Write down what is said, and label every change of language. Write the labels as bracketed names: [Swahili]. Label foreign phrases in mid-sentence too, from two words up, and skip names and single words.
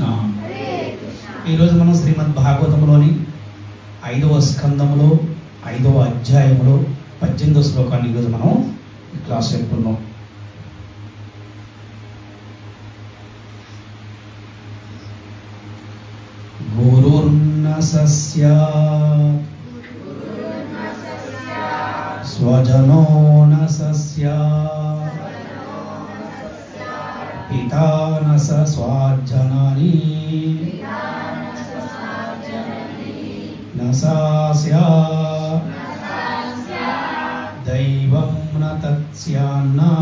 [Telugu] ఈరోజు మనం శ్రీమద్ భాగవతంలోని 5వ స్కందములో 5వ అధ్యాయంలో 18వ శ్లోకాన్ని ఈరోజు మనం ఈ క్లాస్ చెప్పుకున్నాం. [Sanskrit] गुरुर्न सस्यात् स्वजनो न सस्यात् पिता न स स्वाज्जननी न सास्यात् दैवं न तत्स्यान्न